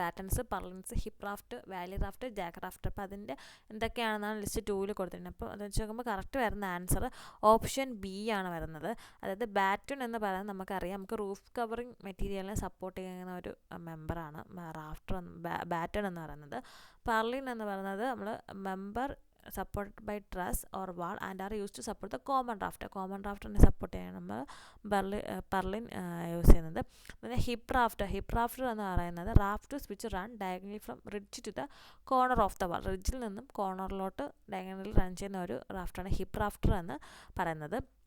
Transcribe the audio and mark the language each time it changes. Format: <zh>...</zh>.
<ml>Battens, purlins, hip raft, Valley raft, Jack raft. അപ്പോൾ അതിൻ്റെ എന്തൊക്കെയാണെന്നാണ് list 2 കൊടുത്തിട്ടുണ്ട്. അപ്പോൾ അത് വെച്ച് നോക്കുമ്പോൾ കറക്റ്റ് വരുന്ന ആൻസർ ഓപ്ഷൻ ബി ആണ് വരുന്നത്. അതായത് ബാറ്റൺ എന്ന് പറയുന്നത് നമുക്കറിയാം, നമുക്ക് റൂഫ് കവറിങ് മെറ്റീരിയലിനെ സപ്പോർട്ട് ചെയ്യുന്ന ഒരു മെമ്പറാണ് ബാറ്റൺ എന്ന് പറയുന്നത്. പർലിൻ എന്ന് പറയുന്നത് നമ്മൾ member</ml> <en>supported by truss or wall and are used to support the common rafter.</en> <ml>Common റാഫ്റ്ററിനെ support ചെയ്യാൻ നമ്മൾ പർലിൻ യൂസ് ചെയ്യുന്നത്. പിന്നെ ഹിപ്പ് റാഫ്റ്റർ എന്ന് പറയുന്നത്</ml> <en>Rafters which run diagonally from ridge to the corner of the wall.</en> <ml>റിഡ്ജിൽ നിന്നും കോർണറിലോട്ട് diagonally run ചെയ്യുന്ന ഒരു റാഫ്റ്ററാണ് hip rafter എന്ന് പറയുന്നത്.</ml>